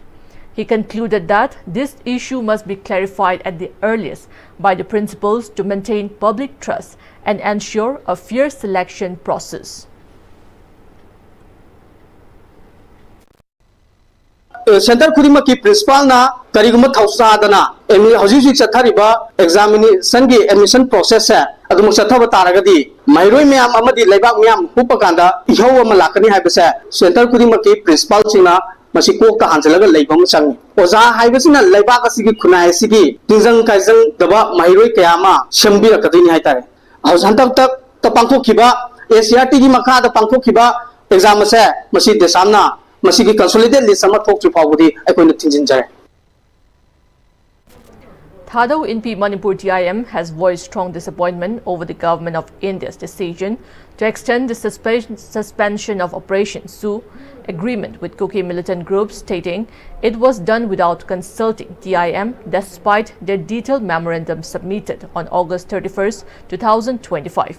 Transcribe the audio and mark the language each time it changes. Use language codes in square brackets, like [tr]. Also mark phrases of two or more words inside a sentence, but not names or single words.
[en] He concluded that this issue must be clarified at the earliest by the principals to maintain public trust and ensure a fair selection process. [mni] Center khudimaki principal na kariguma thausa dana hojik chathariba examination gi [en] admission process [mni] se adum chathaba taragadi mairoi myam amadi leibak myam hupakanda ihau ama lakani haibase center khudimaki principal singna masi kok ta hanjalaga leibam changi oja haibasina leibak asigi khunai asigi tingjang kaijang daba mairoi kayama shambira kadini haitare hantak tak ta pangthokhiba ACRT gi makha da pangthokhiba exam se masi desamna masigi [en] consolidated list [mni] sama thok chu pawdi aikoina thinjin jare. [en] Thado INP Manipur TIM has voiced strong disappointment over the government of India's decision to extend the suspension of Operation Su agreement with Kuki militant groups, stating it was done without consulting TIM despite their detailed memorandum submitted on August 31, 2025.